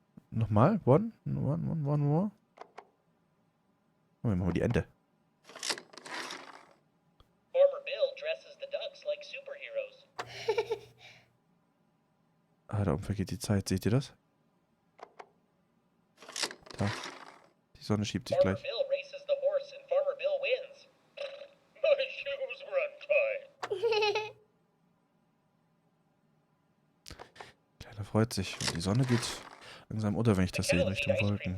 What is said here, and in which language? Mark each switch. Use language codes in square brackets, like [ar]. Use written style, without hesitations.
[de] Nochmal? [en] One more. [de] Oh, wir machen mal die Ente. [en] Farmer Bill dresses the ducks like superheroes. [de] Ah, da oben vergeht die Zeit. Seht ihr das? Da. Die Sonne schiebt sich [en] Farmer [de] gleich. [en] Bill races the horse and Farmer Bill wins. My shoes were untied. [de] Kleiner freut sich. Und die Sonne geht langsam unter, wenn ich das sehe, in Richtung Wolken.